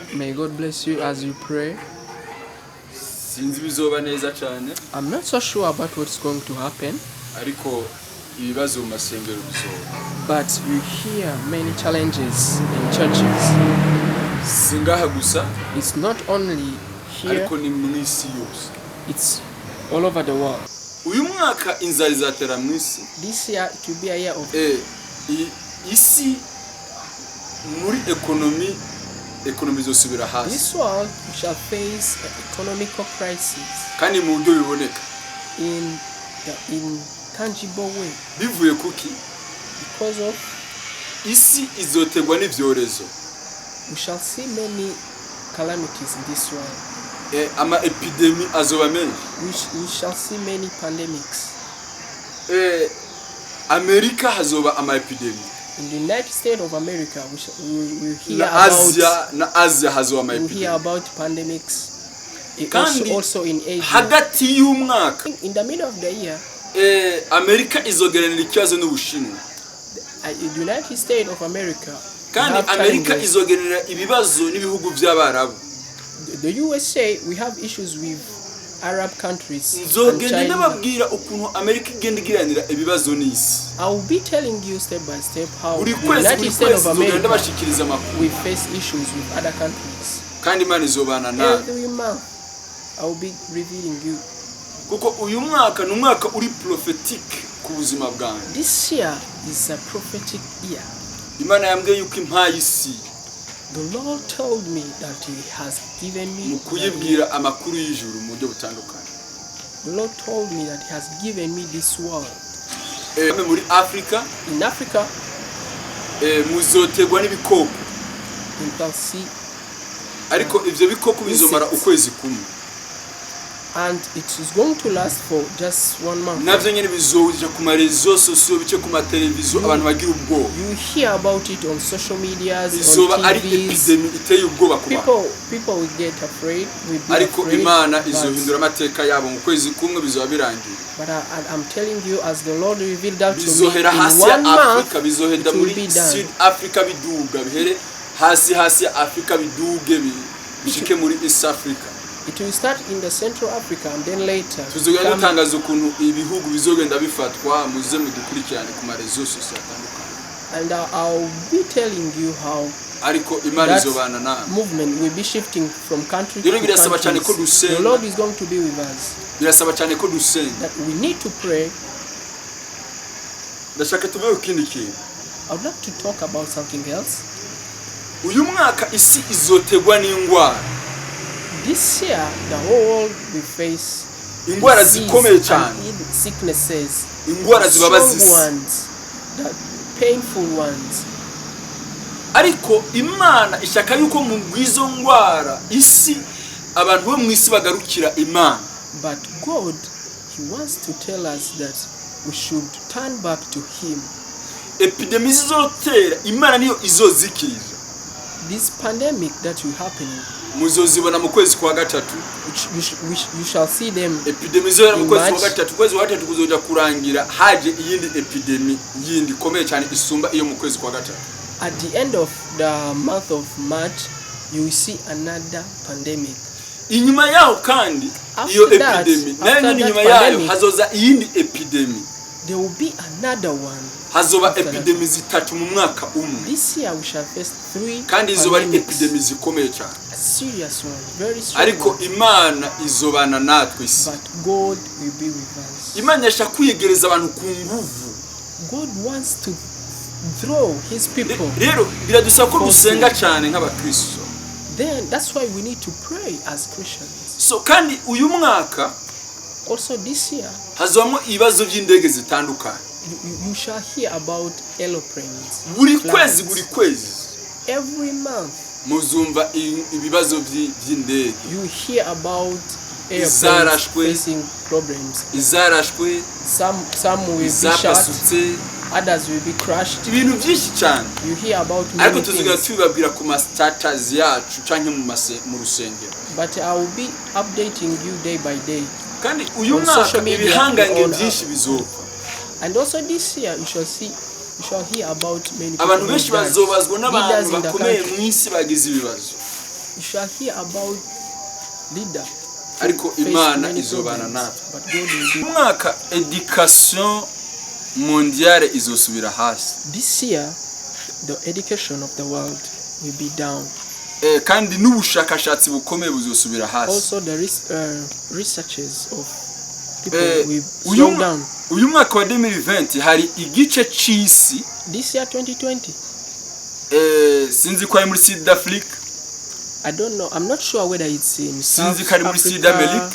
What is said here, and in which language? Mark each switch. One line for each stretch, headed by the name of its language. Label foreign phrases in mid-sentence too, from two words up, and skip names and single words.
English: May God bless you as you pray.
Rundi: Sinzi bizoba neza cyane.
English: I'm not so sure about what's going to happen.
Rundi: Ariko ibibazo mu masengero bizoba.
English: But we hear many challenges in churches.
Rundi: Singaha gusa.
English: It's not only here,
Rundi: Ariko ni mu isi yose.
English: it's all over the world.
Rundi: Uyu mwaka inzara izatera mu isi.
English: This year it will be a year of
Rundi: isi muri economy zosubira hasi.
English: this world. We shall face an economical crisis
Rundi: Kandi mu buryo biboneka.
English: in tangible way
Rundi: Bivuye kuki
English: because of
Rundi: isi izotegwa n'ivyorezo.
English: we shall see many calamities in this world.
Rundi: Ama epidemi azoba menshi.
English: We shall see many pandemics.
Rundi: Amerika hazoba ama epidemi.
English: In the United States of America, we will hear
Rundi: Na Asia hazoba ama
English: we'll hear
Rundi: epidemi.
English: about pandemics.
Rundi: Kandi
English: Also in Asia.
Rundi: hagati y'umwaka
English: In the middle of the year,
Rundi: Amerika izogeranira ikibazo n'Ubushinwa.
English: the United States of America,
Rundi: Kandi
English: have
Rundi: Amerika
English: challenges.
Rundi: izogeranira ibibazo n'ibihugu by'Abarabu.
English: The USA, we have issues with Arab countries and
Rundi: Nzogenda
English: China.
Rundi: nababwira ukuntu Amerika igenda igiranira ibibazo n'isi.
English: I will be telling you step by step how
Rundi: Buri
English: the
Rundi: kwezi
English: United States of
Rundi: nzogenda
English: America
Rundi: bashikiriza amakuru.
English: we face issues with other countries.
Rundi: Kandi Imana izobana nawe.
English: Every month, I will be revealing you.
Rundi: Kuko uyu mwaka ni umwaka uri prophetic ku buzima bwanjye.
English: This year is a prophetic year.
Rundi: Imana yambwiye yuko impaye isi
English: The Lord told me that He has given me.
Rundi: mu kuyibwira amakuru y'ijuru mu buryo butandukanye.
English: The Lord told me that He has given me this world.
Rundi: Muri Africa
English: In Africa,
Rundi: muzotegwa n'ibikoko.
English: you shall see,
Rundi: Ariko ivyo bikoko bizomara ukwezi kumwe.
English: and it is going to last for just 1 month.
Rundi: Navyo nyene bizoja ku marezo sosiyo bice ku mateleviziyo abantu bagira ubwoba.
English: You hear about it on social medias,
Rundi: Bizoba
English: on
Rundi: ari
English: TVs.
Rundi: epidemi iteye ubwoba ku bantu.
English: People will get afraid. Will be
Rundi: Ariko
English: afraid,
Rundi: Imana
English: but-
Rundi: izohindura amateka yabo mu kwezi kumwe bizoba birangiye.
English: But I'm telling you, as the Lord revealed that to me,
Rundi: Bizohera
English: in
Rundi: hasi
English: 1
Rundi: ya
English: month,
Rundi: Afrika,
English: it
Rundi: bizohenda
English: will
Rundi: muri
English: be done.
Rundi: Sud Africa biduga bihere hasi ya Afrika biduge bishike muri East Africa.
English: It will start in the Central Africa and then later
Rundi: Tuzogenda
English: come-
Rundi: dutangaza ukuntu ibihugu bizogenda bifatwa muze mudukurikirane ku marezo sosiyo atandukanye.
English: and I'll be telling you how
Rundi: Ariko Imana
English: that
Rundi: izobana nawe.
English: movement will be shifting from country
Rundi: Rero
English: to
Rundi: birasaba cyane ko
English: country.
Rundi: dusenga.
English: The Lord is going to be with us.
Rundi: Birasaba cyane ko dusenga.
English: That we need to pray.
Rundi: Ndashaka tuvuge ikindi kintu.
English: I would like to talk about something else.
Rundi: Uyu mwaka isi izotegwa n'indwara.
English: This year, the whole world will face
Rundi: Indwara
English: disease
Rundi: zikomeye cyane.
English: and sicknesses,
Rundi: Indwara zibabaza
English: strong
Rundi: isi.
English: ones, the painful ones.
Rundi: Ariko Imana ishaka yuko mu bwizo ndwara isi abantu bo mu isi bagarukira Imana.
English: But God, He wants to tell us that we should turn back to Him.
Rundi: epidemi zizotera Imana niyo izozikirira.
English: This pandemic that will happen,
Rundi: muzozibona mu kwezi kwa gatatu.
English: you shall see them.
Rundi: Epidemi zizobera mu kwezi kwa gatatu. Kwezi kwa gatatu kuzoja kurangira haje iyindi epidemi yindi komeye cyane isumba iyo mu kwezi kwa gatatu.
English: At the end of the month of March, you will see another pandemic.
Rundi: Inyuma yaho kandi iyo epidemi nayo inyuma yayo hazoza iyindi epidemi.
English: There will be another one.
Rundi: Hazoba epidemi zitatu mu mwaka umwe.
English: This year we shall face 3
Rundi: kandi izoba epidemi zikomeye cyane.
English: A serious one, very strong.
Rundi: Ariko Imana izobana natwe isi.
English: But God will be with us.
Rundi: Imana yashaka kwiyegereza abantu ku nguvu.
English: God wants to draw his people.
Rundi: Rero biradusaba ko dusenga cyane nk'abakristo.
English: Then that's why we need to pray as Christians.
Rundi: So kandi uyu mwaka
English: also this year
Rundi: hazamo ibibazo by'indege zitandukanye.
English: You shall hear about aeroplanes.
Rundi: Buri kwezi
English: every month
Rundi: muzumva ibibazo by'indege.
English: You hear about airplanes facing problems.
Rundi: Izarashwe,
English: some will be shot, others will be crushed.
Rundi: Ibintu byinshi cyane.
English: You hear about
Rundi: ariko tuziga tubabwira ku ma status yacu canke mu rusengero.
English: But I will be updating you day by day.
Rundi: Kandi uyu mwaka ibihangange byinshi bizopfa.
English: And also this year you shall hear about many people.
Rundi: Abantu benshi bazobazwa n'abantu bakomeye mu isi bagize ibibazo.
English: You shall hear about leader.
Rundi: Ariko Imana izobana natwe. Umwaka
French: education mondiale
Rundi: izosubira hasi.
English: This year the education of the world will be down.
Rundi: Kandi n'ubushakashatsi bukomeye buzosubira hasi.
English: Also the researches of people will slow down.
Rundi: Uyu mwaka wa 2020 hari igice c'isi.
English: This year 2020.
Rundi: Sinzi ko ari muri South Africa.
English: I don't know. I'm not sure whether it's in South Africa